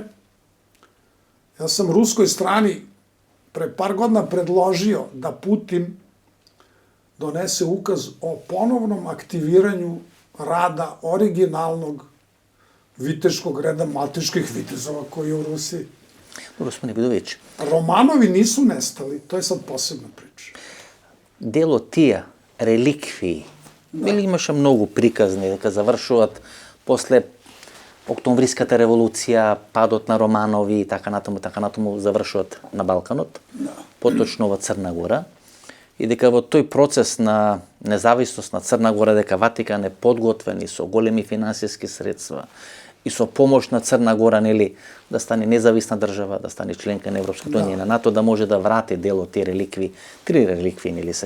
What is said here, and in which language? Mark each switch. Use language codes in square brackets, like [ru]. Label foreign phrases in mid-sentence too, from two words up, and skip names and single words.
[sr] Ja sam ruskoj strani pre par godina predložio da Putin donese ukaz o ponovnom aktiviranju rada originalnog viteškog reda malteških vitezova koji je u Rusiji. Gospodine Vidović. Romanovi nisu nestali, to je sad posebna priča. [mk] Дело тија реликвији, били имаше многу приказне, дека завршуват после Октомвриската револуција, падот на Романови и така натаму завршуват на Балканот, поточно во Црна Гора, и дека во тој процес на независност на Црна Гора, дека Ватикан е подготвен и со големи финансиски средства и со помош на Црна Гора, нели, да стане независна држава, да стане членка на Европската унија, на НАТО, да може да врати дел од тие реликви, 3 реликви, нели се.